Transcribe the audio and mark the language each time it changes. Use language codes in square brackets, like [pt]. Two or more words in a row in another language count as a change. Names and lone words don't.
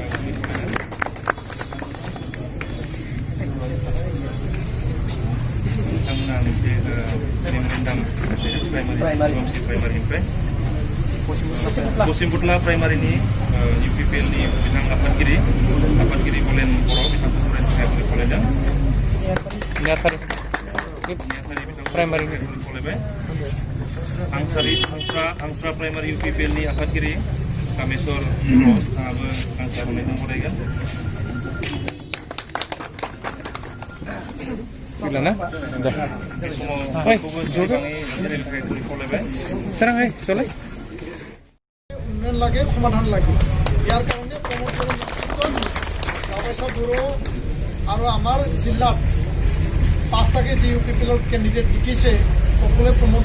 [brx] प्राइमारिनिफ्राय पश्चिमपुटला प्राइमारिनि UPPL नि बिथां आफादगिरि बलेन बर' बिथांखौ फरायनो थाखाय फरायदों प्राइमारिनि फरायबाय आंस्रा प्राइमारि UPPL नि आफादगिरि कामेश्वर बर' बिथाङाबो गांसे आर'नाइजों फरायगोन [as] উন্নয়ন লাগে সমাধান লাগে ইয়াৰ কাৰণে প্ৰমোদ বড়োৰ নেতৃত্বত লাভাইছা বড়ো আৰু আমাৰ জিলাত 5টাকে যি UPPL কেণ্ডিডেট জিকিছে সকলোৱে প্ৰমোদ